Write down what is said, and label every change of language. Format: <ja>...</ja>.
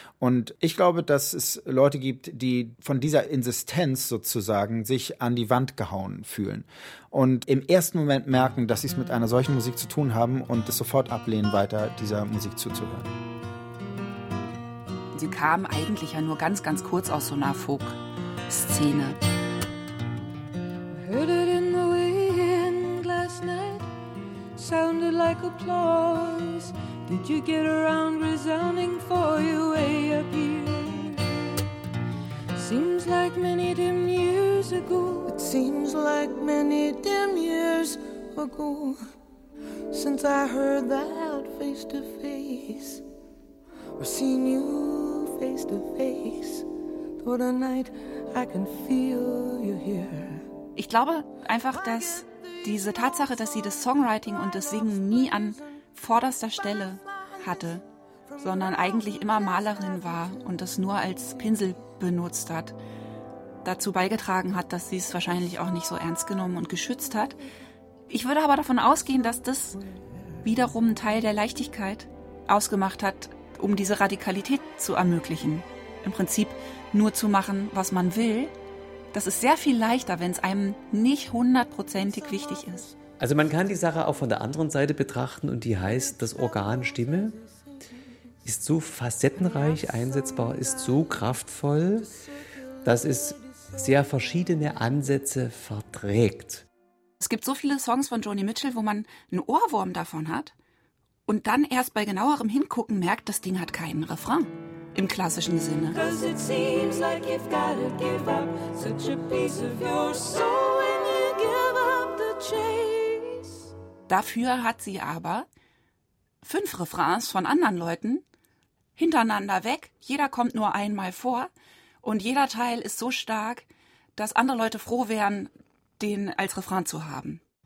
<de>Und ich glaube, dass es Leute gibt, die von dieser Insistenz sozusagen sich an die Wand gehauen fühlen. Und im ersten Moment merken, dass sie es mit einer solchen Musik zu tun haben und es sofort ablehnen, weiter dieser Musik zuzuhören. Sie kam eigentlich ja nur ganz, ganz kurz aus so einer Folk-Szene.</de> <en>Heard it in the wind last night, sounded like applause. Did you get around resounding for your way up here? Seems like many dim years ago. It seems like many dim years ago since I heard that face to face, or seen you face to face. Though tonight I can feel you here.</en> <de>Ich glaube einfach, dass diese Tatsache, dass sie das Songwriting und das Singen nie an vorderster Stelle hatte, sondern eigentlich immer Malerin war und das nur als Pinsel benutzt hat, dazu beigetragen hat, dass sie es wahrscheinlich auch nicht so ernst genommen und geschützt hat. Ich würde aber davon ausgehen, dass das wiederum einen Teil der Leichtigkeit ausgemacht hat, um diese Radikalität zu ermöglichen. Im Prinzip nur zu machen, was man will. Das ist sehr viel leichter, wenn es einem nicht hundertprozentig wichtig ist. Also man kann die Sache auch von der anderen Seite betrachten und die heißt, das Organ Stimme ist so facettenreich einsetzbar, ist so kraftvoll, dass es sehr verschiedene Ansätze verträgt. Es gibt so viele Songs von Joni Mitchell, wo man einen Ohrwurm davon hat und dann erst bei genauerem Hingucken merkt, das Ding hat keinen Refrain. Im klassischen Sinne.</de> <en>Cause it seems like you've gotta give up such a piece of your soul when you give up the chase.</en> <de>Dafür hat sie aber 5 Refrains von anderen Leuten hintereinander weg. Jeder kommt nur einmal vor. Und jeder Teil ist so stark, dass andere Leute froh wären, den als Refrain zu haben.</de>